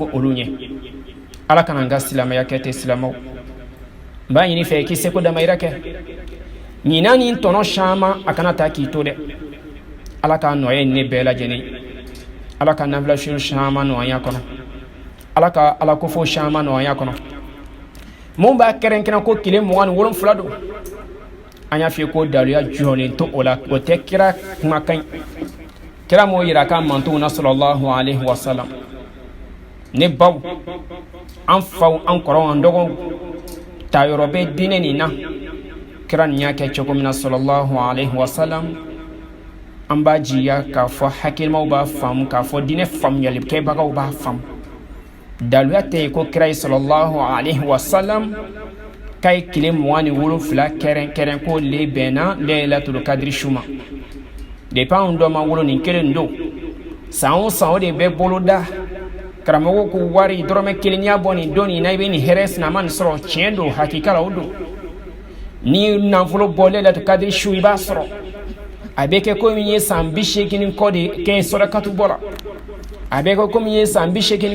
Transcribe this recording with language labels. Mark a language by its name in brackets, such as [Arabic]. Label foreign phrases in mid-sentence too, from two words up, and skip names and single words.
[Bambara] bɔ olu ɲɛ ala kana n ka silamɛya kɛ ten silamɛw n b'a ɲini fɛ k'i seko damayira kɛ ɲinan ni tɔnɔ caman a kana taa k'i to dɛ ala ka nɔye ne bɛɛ lajɛlen ala ka nafilasiw caman nɔgɔya kɔnɔ ala ka ala kofo caman nɔgɔya kɔnɔ mun b'a kɛrɛnkɛrɛn ko tile 27 don an y'a f'i ko daluya jɔlen to o la o tɛ kira kumakan kira m'o yira k'a mantow na [Arabic] صلى الله عليه وسلم [Bambara] ne baw an faw an kɔrɔw an dɔgɔw ta yɔrɔ bɛ diinɛ nin na kira nin y'a kɛ cogo min na [Arabic] صلى الله عليه وسلم [Bambara] an b'a jiya k'a fɔ hakilimaw b'a faamu k'a fɔ diinɛ faamuyalikɛbagaw b'a faamu daluya tɛ yen ko kira ye [Arabic] صلى الله عليه وسلم [Bambara] k'a ye tile 27 kɛrɛnkɛrɛn ko le bɛnna [Arabic] ليلة القدر [Bambara] su ma depuis anw dɔ ma wolo nin kelen don san o san o de bɛ boloda karamɔgɔ ko wari dɔrɔmɛ 1 y'a bɔ nin don nin na i bɛ nin hɛrɛ sinama nin sɔrɔ tiɲɛ don hakika la o don ni nafolo bɔ [Arabic] ليلة القدر [Bambara] su i b'a sɔrɔ a bɛ kɛ komi ye san 80 kɔ de kɛ sɔrɔkatu bɔ la a bɛ kɛ komi ye san 80